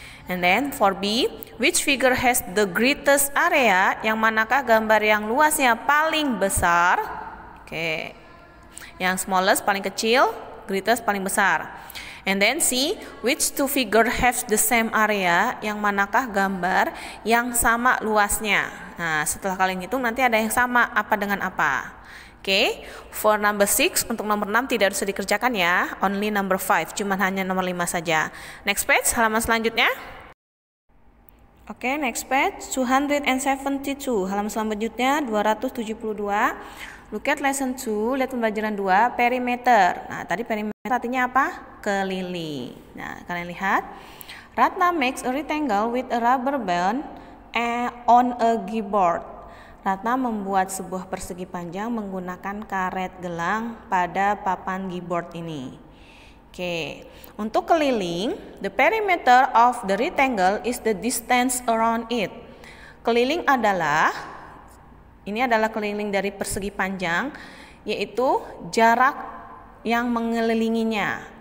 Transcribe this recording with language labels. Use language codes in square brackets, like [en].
[en] And then for B, which figure has the greatest area? [id] Yang manakah gambar yang luasnya paling besar? Oke. [en] Yang smallest [id] paling kecil, [en] greatest [id] paling besar. [en] And then C, which two figure have the same area? [id] Yang manakah gambar yang sama luasnya? Nah, setelah kalian hitung nanti ada yang sama apa dengan apa. Oke, [en] for number 6, [id] untuk nomor 6 tidak harus dikerjakan ya. [en] Only number 5, [id] cuman hanya nomor 5 saja. [en] Next page, [id] halaman selanjutnya. Oke, [en] next page 272, [id] halaman selanjutnya 272. [en] Look at lesson 2, [id] lihat pembelajaran 2, perimeter. Nah, tadi perimeter artinya apa? Keliling. Nah, kalian lihat. [en] Ratna makes a rectangle with a rubber band on a keyboard. [id] Ratna membuat sebuah persegi panjang menggunakan karet gelang pada papan keyboard ini. Oke, untuk keliling, [en] the perimeter of the rectangle is the distance around it. [id] Keliling adalah, ini adalah keliling dari persegi panjang, yaitu jarak yang mengelilinginya.